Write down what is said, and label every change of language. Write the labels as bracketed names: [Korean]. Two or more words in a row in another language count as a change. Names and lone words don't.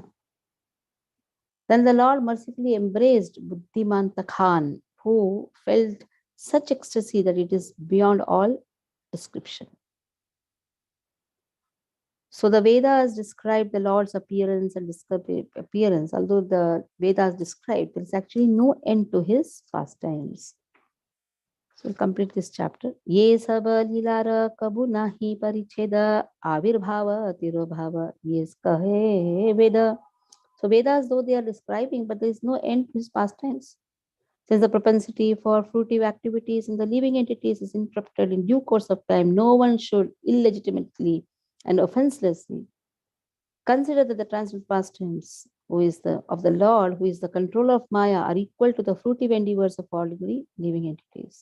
[English] Then the Lord mercifully embraced Buddhimanta Khan, who felt such ecstasy that it is beyond all description. So the Vedas describe the Lord's appearance and appearance. Although the Vedas describe, there is actually no end to his pastimes. So we'll complete this chapter. [Bangla] যে সব লীলার কভু নাহি পরিচ্ছেদ আবির্ভাব তিরোভাব এই কহে বেদ. [English] So Vedas, though they are describing, but there is no end to his pastimes. Since the propensity for fruitive activities in the living entities is interrupted in due course of time, no one should illegitimately and offenselessly consider that the transient pastimes of the Lord, who is the controller of Maya, are equal to the fruitive endeavors of ordinary living entities.